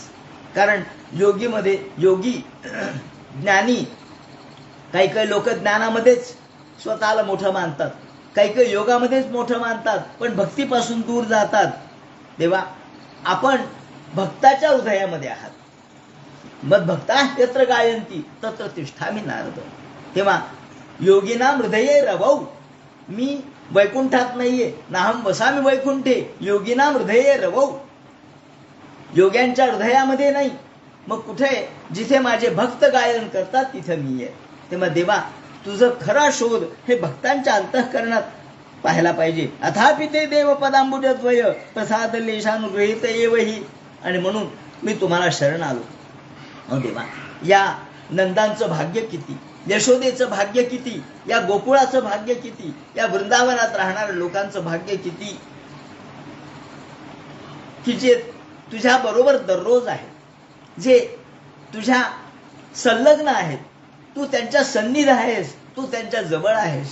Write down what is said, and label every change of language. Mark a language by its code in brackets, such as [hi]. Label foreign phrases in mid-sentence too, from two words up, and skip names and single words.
[mr] कारण योगी ज्ञानी, काही काही लोक ज्ञानामध्येच स्वतःला मोठं मानतात, काही काही योगामध्येच मोठं मानतात, पण भक्तीपासून दूर जातात. देवा, आपण भक्ताच्या हृदयामध्ये आहात. [sa] मद भक्ता यत्र गायंती तत्र तिष्ठामि नारद. [mr] तेव्हा [sa] योगिना हृदये रवौ, [mr] मी वैकुंठात नाहीये, [sa] नाहम वसामी वैकुंठे, योगिना हृदये रवौ. [mr] योग्यांच्या हृदयामध्ये नाही, मग कुठे? जिथे माझे भक्त गायन करतात तिथे मी आहे. तेव्हा देवा, तुझं खरा शोध हे भक्तांच्या अंतःकरणात पाहायला पाहिजे. [sa] अथापि ते देव पदांबुजद्वय प्रसाद लेशानुगृहीत एवही. [mr] आणि म्हणून मी तुम्हाला शरण आलो. अहो देवा, या नंदांचं भाग्य किती, यशोदेचं भाग्य किती, या गोकुळाचं भाग्य किती, या वृंदावनात राहणाऱ्या लोकांचं भाग्य किती, की जे तुझ्या बरोबर दररोज आहे, जे तुझ्या संलग्न आहेत, तू त्यांच्या सन्निध आहेस, तू त्यांच्या जवळ आहेस.